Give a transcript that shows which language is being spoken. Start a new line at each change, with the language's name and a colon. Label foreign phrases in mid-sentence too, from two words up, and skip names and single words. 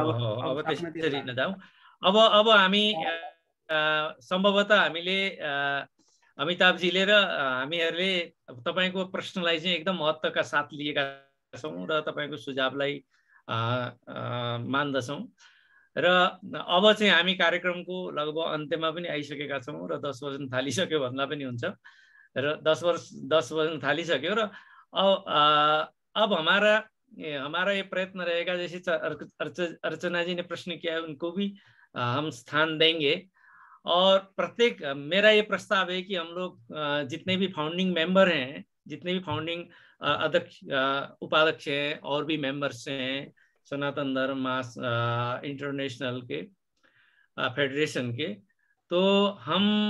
Nepali: अब त्यसरी नजाऊ। अब हामी सम्भवतः हामीले अमिताभजीले र हामीहरूले तपाईको प्रश्नलाई चाहिँ एकदम महत्त्वका साथ लिएका छौँ र तपाईको सुझावलाई मान्दछौँ, र अब चाहिँ हामी कार्यक्रमको लगभग अन्त्यमा पनि आइसकेका छौँ र 10 बज्न थालिसक्यो भन्दा पनि हुन्छ, र 10 बज्न थालिसक्यो, र
Hindi: अब हमारा ये प्रयत्न रहेगा, जैसे अर्चना जी ने प्रश्न किया है उनको भी हम स्थान देंगे, और प्रत्येक मेरा ये प्रस्ताव है कि हम लोग जितने भी
English: founding member
Hindi: हैं, जितने भी फाउंडिंग अध्यक्ष उपाध्यक्ष हैं और भी मेंबर्स हैं सनातन धर्म इंटरनेशनल के फेडरेशन के, तो हम